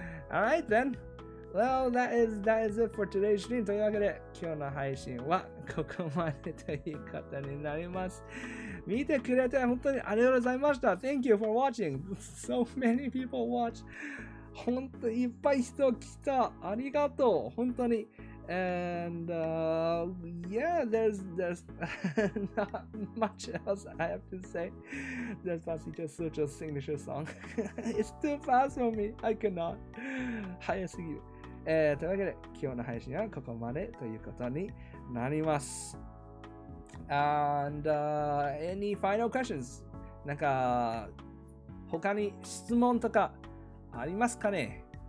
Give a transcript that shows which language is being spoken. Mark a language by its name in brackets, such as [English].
[English] Alright then. Well, that is it for today's stream. [Japanese] というわけで、今日の配信はここまでということになります。見てくれて本当にありがとうございました。 [English] Thank you for watching. So many people watch. [Japanese] 本当にいっぱい人来た。ありがとう。本当に。 [English] And yeah, there's not much else I have to say. Despacito is such a signature song. It's too fast for me. I cannot. [Japanese] 早すぎる。というわけで、今日の配信はここまでということになります。 [English] And any final questions? [Japanese] なんか、他に質問とかありますかね？